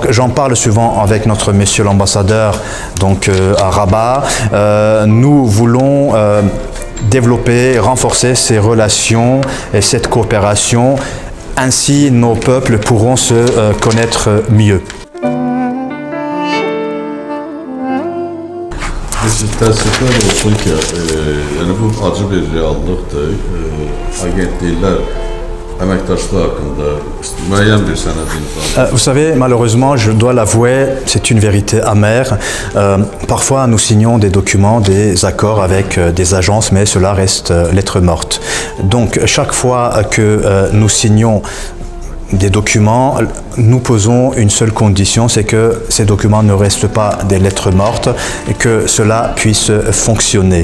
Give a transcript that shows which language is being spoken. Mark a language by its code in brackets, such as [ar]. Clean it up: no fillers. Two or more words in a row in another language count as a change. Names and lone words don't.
[fr] J'en parle souvent avec notre monsieur l'ambassadeur à Rabat. Nous voulons développer, renforcer ces relations et cette coopération. Ainsi, nos peuples pourront se connaître mieux. [az] Təəssüflər olsun ki, yəni bu acı bir reallıqdır. Agentliklər əməkdaşlığı haqqında müəyyən bir sənəd imzalayır. [fr] Vous savez, malheureusement, je dois l'avouer, c'est une vérité amère. Parfois, nous signons des documents, des accords avec des agences, mais cela reste lettre morte. Donc, chaque fois que nous signons des documents, nous posons une seule condition, c'est que ces documents ne restent pas des lettres mortes et que cela puisse fonctionner.